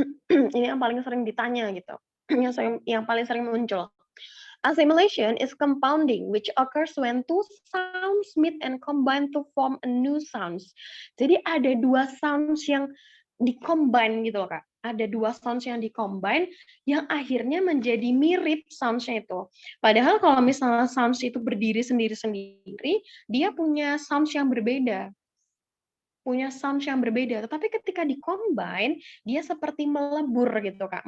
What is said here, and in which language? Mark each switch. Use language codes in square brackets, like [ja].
[id] Ini yang paling sering ditanya gitu. Yang paling sering muncul. [en] Assimilation is compounding, which occurs when two sounds meet and combine to form a new sounds. [id] Jadi ada dua sounds yang di-combine gitu loh, Kak. Ada dua sounds yang di-combine yang akhirnya menjadi mirip sounds-nya itu. Padahal kalau misalnya sounds itu berdiri sendiri-sendiri, dia punya sounds yang berbeda. Tetapi ketika di-combine, dia seperti melebur gitu, Kak.